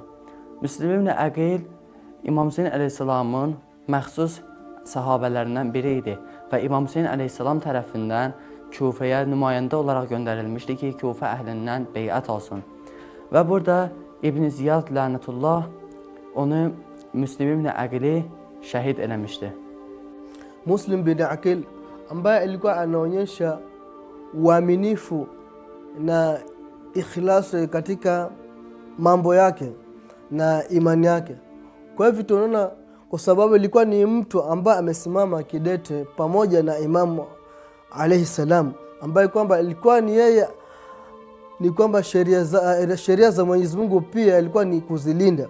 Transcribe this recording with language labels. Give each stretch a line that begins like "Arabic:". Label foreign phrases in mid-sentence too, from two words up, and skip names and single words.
Azerbaijani: Müslim ibn Əqil İmam Hüseyn əleyhissalamın məxsus sahabələrindən biri idi və İmam Hüseyn əleyhissalam tərəfindən Kufəyə nümayəndə olaraq göndərilmişdi ki, Kufə əhlindən beyət alsın. Və burada İbn Ziyad lənətullah onu Müslim ibn Əqili şəhid eləmişdi.
Swahili: Muslim bin Aqil ambaye alikuwa anaonyesha uaminifu na ikhlasi katika mambo yake na imani yake. Kwa hivyo tunaona kwa sababu ilikuwa ni mtu ambaye amesimama kidete pamoja na Imamu
Arabic: عليه السلام,
Swahili: ambaye kwamba ilikuwa ni yeye ni kwamba sheria za Mwenyezi Mungu pia ilikuwa ni kuzilinda.